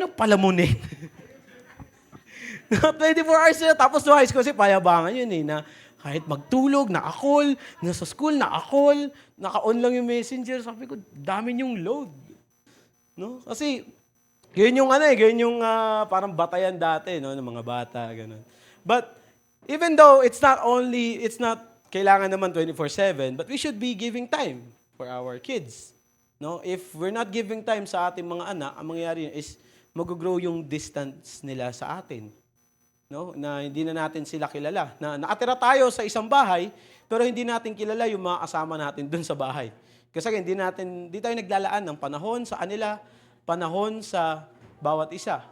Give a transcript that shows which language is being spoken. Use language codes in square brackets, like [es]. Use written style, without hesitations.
[tl] Anong palamunin? 24 hours sila. Tapos no high school kasi payabangan yun na kahit magtulog, naka-call, nasa school, naka-call, naka-on lang yung messenger. Sabi ko, dami niyong load. No? Kasi, ganyan yung parang batayan dati, no, ng mga bata, ganun. [en] But, even though it's not [tl] kailangan naman [en] 24/7, but we should be giving time for our kids. No? If we're not giving time [tl] sa ating mga anak, ang mangyayari is mag-grow yung distance nila sa atin. No? Na hindi na natin sila kilala. Na nakatira tayo sa isang bahay, pero hindi natin kilala yung mga kasama natin dun sa bahay. Kasi hindi tayo naglalaan ng panahon sa kanila, panahon sa bawat isa.